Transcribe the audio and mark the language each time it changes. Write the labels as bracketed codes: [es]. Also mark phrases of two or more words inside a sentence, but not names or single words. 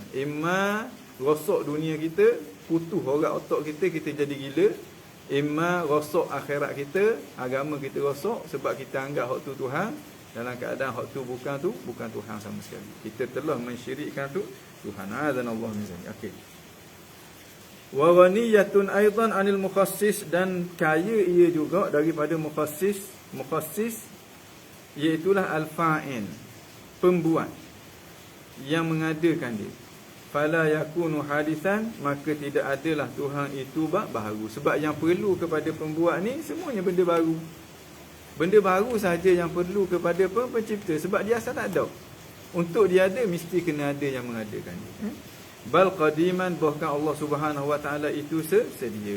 [ms] Imma rosak dunia kita, putus orat otak kita, kita jadi gila. Imma rosak akhirat kita, agama kita rosak sebab kita anggap hak tu Tuhan, dalam keadaan hak tu bukan Tuhan sama sekali. Kita telah mensyirikkan tu Tuhan. [ar] أعاذنا الله من ذلك. [ms] Okey. [ar] وغنية أيضا عن المخصص, [ms] dan kaya ia juga daripada mukhassis. Mukhassis iaitulah al-fa'il, pembuat yang mengadakan dia. [ar] فلا يكون حادثا, [ms] maka tidak adalah Tuhan itu baharu. Sebab yang perlu kepada pembuat ni semuanya benda baru. Benda baru saja yang perlu kepada pencipta, sebab dia asal tak ada. Untuk dia ada, mesti kena ada yang mengadakan dia. [ar] بل قديما, [ms] bahkan Allah [ar] سبحانه وتعالى [ms] itu sedia.